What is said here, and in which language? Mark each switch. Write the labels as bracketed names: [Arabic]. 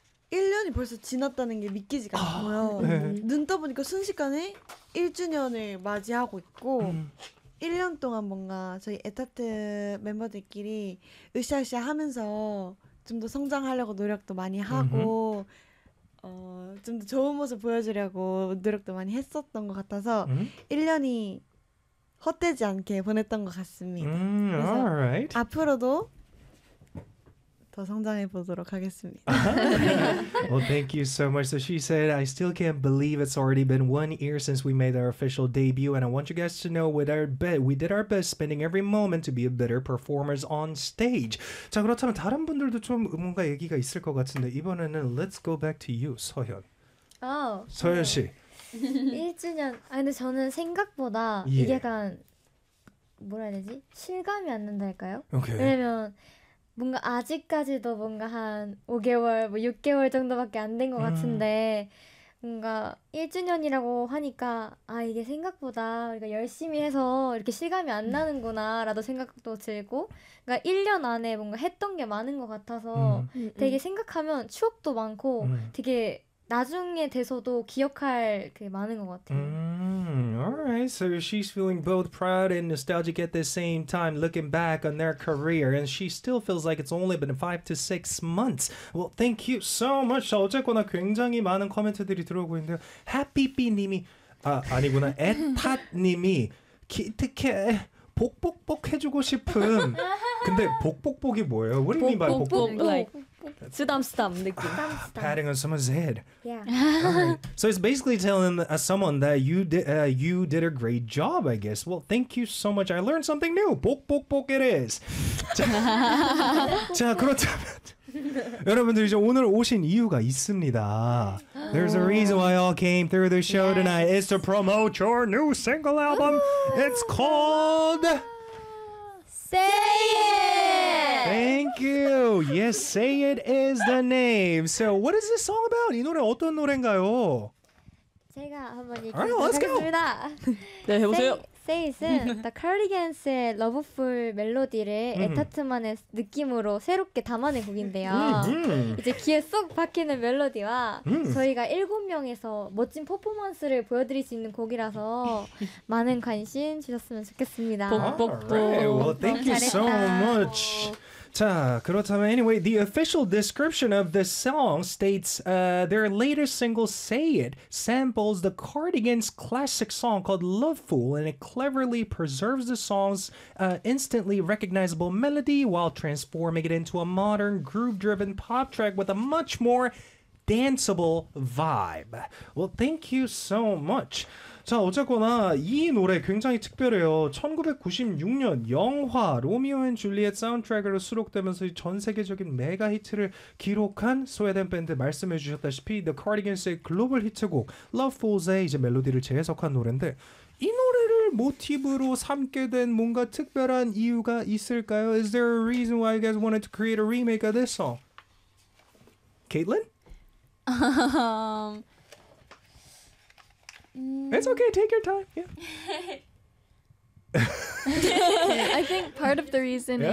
[Korean] 1년이 벌써 지났다는 게 믿기지가 않고요. 눈 떠보니까 순식간에 1주년을 맞이하고 있고, 1년 동안 뭔가 저희 에타트 멤버들끼리 으쌰으쌰 하면서 좀더 성장하려고 노력도 많이 하고, 좀더 좋은 모습 보여주려고 노력도 많이 했었던 것 같아서 1년이 헛되지 않게 보냈던 것 같습니다. 그래서 앞으로도 더 성장해 보도록 하겠습니다. [English] Well, thank you so much. So she said, I still can't believe it's already been 1 year since we made our official debut, and I want you guys to know we did our best spending every moment to be a better performers on stage. [Korean] 자, 그렇다면 다른 분들도 좀 뭔가 얘기가 있을 것 같은데, 이번에는 [English] let's go back to you, [Korean] 서현. 아, 서현 네. 씨. 1주년. 아, 근데 저는 생각보다 이게 예. 약간 뭐라 해야 되지? 실감이 안 난달까요? [English] 오케이. [Korean] 왜냐면 뭔가 아직까지도 뭔가 한 5개월, 뭐 6개월 정도밖에 안된것 같은데 뭔가 1주년이라고 하니까 아, 이게 생각보다 우리가 열심히 해서 이렇게 실감이 안 나는구나라도 생각도 들고 그러니까 1년 안에 뭔가 했던 게 많은 것 같아서 되게 생각하면 추억도 많고 되게 나중에 돼서도 기억할 게 많은 것 같아요. [English] So she's feeling both proud and nostalgic at the same time, looking back on their career, and she still feels like it's only been 5 to 6 months. Well, thank you so much. [Korean] 어쨌거나 굉장히 많은 코멘트들이 들어오고 있는데요. 해피삐님이, 아, 아니구나. 에탓님이, 기특해. 복복복 해주고 싶은. 근데 복복복이 뭐예요? [English] What do you mean by [Korean] 복복복? 복복복? Like 쓰담쓰담 느낌. [English] 아, patting on someone's head. Yeah. 알라이트. Right. So it's basically telling someone that you did a great job, I guess. Well, thank you so much. I learned something new. 복복복 it is. [Korean] 자, 그렇다면 여러분들 이제 오늘 오신 이유가 있습니다. [English] There's a reason why y'all came through the show tonight. It's to promote your new single album. It's called Thank you. Yes, say it is the name. So, what is this song about? [Korean] 이 노래 어떤 노래인가요? 제가 한번 [English] All right, [Korean] 얘기해보도록 [English] let's go. [Korean] 하겠습니다. 네, 해보세요. Say It은 The Cardigans의 Loveful 멜로디를 에타트만의 느낌으로 새롭게 담아낸 곡인데요. 이제 귀에 쏙 박히는 멜로디와 저희가 7명에서 멋진 퍼포먼스를 보여드릴 수 있는 곡이라서 많은 관심 주셨으면 좋겠습니다. [English] All right, well, [Korean] 너무 [English] thank you so much. [Korean] 잘했다. 자, 그렇다면 [English] anyway, the official description of the song states their latest single, Say It, samples the Cardigans' classic song called Loveful, and it cleverly preserves the song's instantly recognizable melody while transforming it into a modern groove-driven pop track with a much more danceable vibe. Well, thank you so much. [Korean] 자, 어쨌거나 이 노래 굉장히 특별해요. 1996년 영화 로미오 앤 줄리엣 사운드트랙으로 수록되면서 전 세계적인 메가 히트를 기록한 스웨덴 밴드 말씀해 주셨다시피 The Cardigans의 글로벌 히트곡 Love Falls의 이제 멜로디를 재해석한 노래인데 이 노래를 모티브로 삼게 된 뭔가 특별한 이유가 있을까요? [English] Is there a reason why you guys wanted to create a remake of this song? Caitlin? It's okay, take your time. I think part of the reason Yeah.